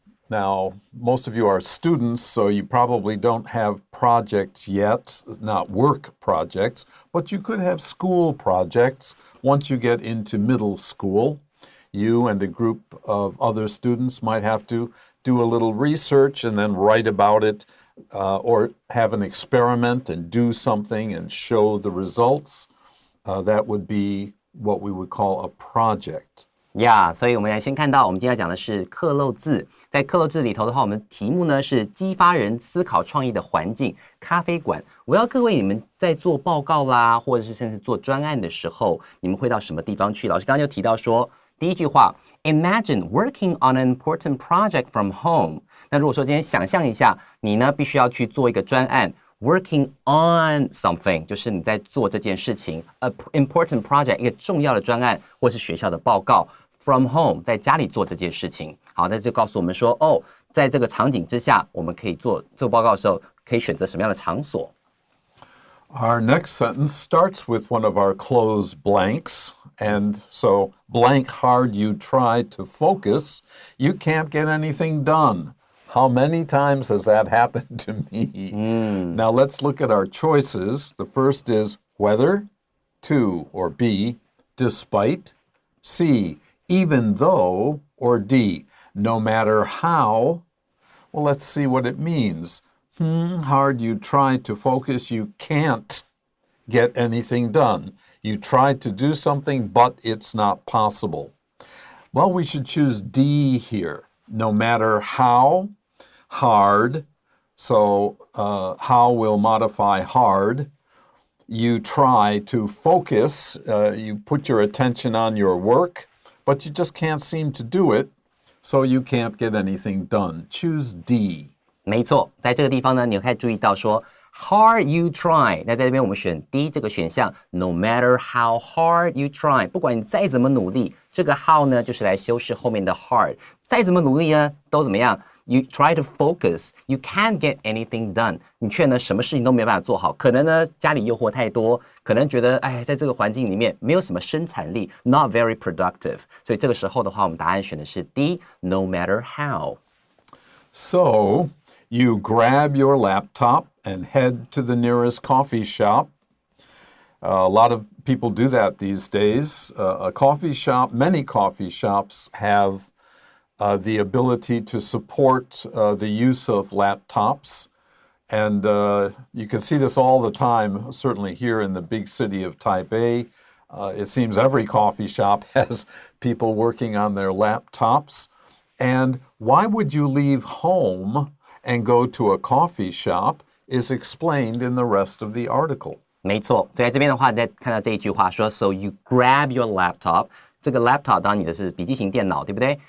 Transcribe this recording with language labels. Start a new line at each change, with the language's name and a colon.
English: Now, most of you are students, so you probably don't have projects yet, not work projects, but you could have school projects once you get into middle school. You and a group of other students might have to do a little research and then write about it, or have an experiment and do something and show the results. That would be what we would call a project.
Chinese: Yeah, 所以我们来先看到，我们今天要讲的是克漏字。在克漏字里头的话，我们题目呢是激发人思考创意的环境咖啡馆。我要各位你们在做报告啦，或者是甚至做专案的时候，你们会到什么地方去？老师刚刚就提到说，第一句话 ，
English: Imagine working on an important project from home。
Chinese: 那如果说今天想象一下，你呢必须要去做一个专案 ，
English: working on something，
Chinese: 就是你在做这件事情 ，
English: a important project
Chinese: 一个重要的专案，或是学校的报告 ，
English: from home
Chinese: 在家里做这件事情。好，那就告诉我们说，哦，在这个场景之下，我们可以做报告的时候，可以选择什么样的场所。
English: Our next sentence starts with one of our closed blanks. And so, blank hard you try to focus, you can't get anything done. How many times has that happened to me? Now let's look at our choices. The first is whether, to, or B, despite, C, even though, or D, no matter how. Well, let's see what it means. Hard you try to focus, you can't get anything done. You tried to do something, but it's not possible. Well, we should choose D here. No matter how hard, so how will modify hard. You try to focus, you put your attention on your work, but you just can't seem to do it, so you can't get anything done. Choose D.
Chinese: 没错，在这个地方呢，你可以注意到说
English: hard you try，
Chinese: 那在这边我们选 D 这个选项 ，
English: no matter how hard you try，
Chinese: 不管你再怎么努力，这个 how 呢就是来修饰后面的 hard， 再怎么努力呢都怎么样 ？
English: You try to focus, you can't get anything done，
Chinese: 你却呢什么事情都没办法做好，可能呢家里诱惑太多，可能觉得哎在这个环境里面没有什么生产力 ，
English: not very productive，
Chinese: 所以这个时候的话，我们答案选的是 D，
English: no matter how。 So, you grab your laptop and head to the nearest coffee shop. A lot of people do that these days. Many coffee shops have the ability to support the use of laptops. And you can see this all the time, certainly here in the big city of Taipei. It seems every coffee shop has people working on their laptops. And why would you leave home and go to a coffee shop is explained in the rest of the article.
Chinese: 没错，所以在这边的话，你再看到这一句话说 ，
English: So you grab your laptop，
Chinese: 这个 laptop 当然你的是笔记型电脑，对不对？